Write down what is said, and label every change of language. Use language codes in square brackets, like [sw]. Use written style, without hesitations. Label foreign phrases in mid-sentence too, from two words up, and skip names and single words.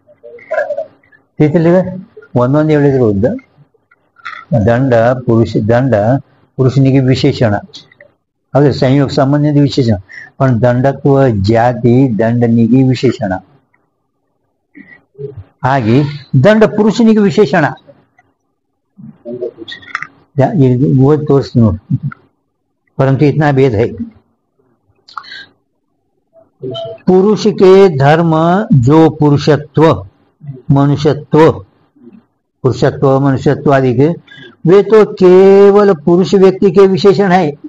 [kn] ಒಂದೊಂದು ಹೇಳಿದ್ರು ದಂಡ ಪುರುಷನಿಗೆ ವಿಶೇಷಣ, ಅದು ಸಂಯೋಗ ಸಂಬಂಧಿತ ವಿಶೇಷಣ. पण ದಂಡತ್ವ ಜಾತಿ ದಂಡನಿಗೆ ವಿಶೇಷಣ ಆಗಿ ದಂಡ ಪುರುಷನಿಗೆ ವಿಶೇಷಣ. ಓದಿ ತೋರಿಸ್ತೀನಿ ನೋಡಿ. [hi] परंतु इतना भेद है. पुरुष के धर्म जो पुरुषत्व मनुष्यत्व आदि के वे तो केवल पुरुष व्यक्ति के विशेषण है.